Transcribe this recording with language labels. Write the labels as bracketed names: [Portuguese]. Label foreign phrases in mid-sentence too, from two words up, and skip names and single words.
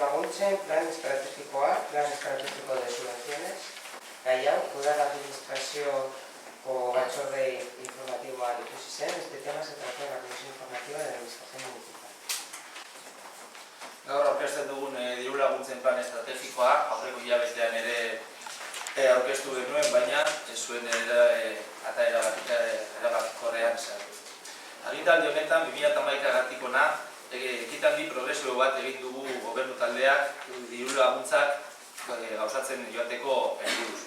[Basque] laguntzen plan estrategiko [Spanish] de subvenciones, [Basque] gai hau, udal administrazioko batzorde informatiboan ikusi zen, [Spanish] este tema se trató en la Comisión Informativa de la Administración Municipal. [Basque] Gaur aurkezten dugun diru laguntzen plan estrategikoa, aurreko hilabetean ere aurkeztu genuen, baina ez zuen eta erabakikorrean sartu. Agintaldi honetan, 2011-gatik hona, ekitaldi progresio bat egin dugu gobernu taldeak diru laguntzak gauzatzen joateko helburuz.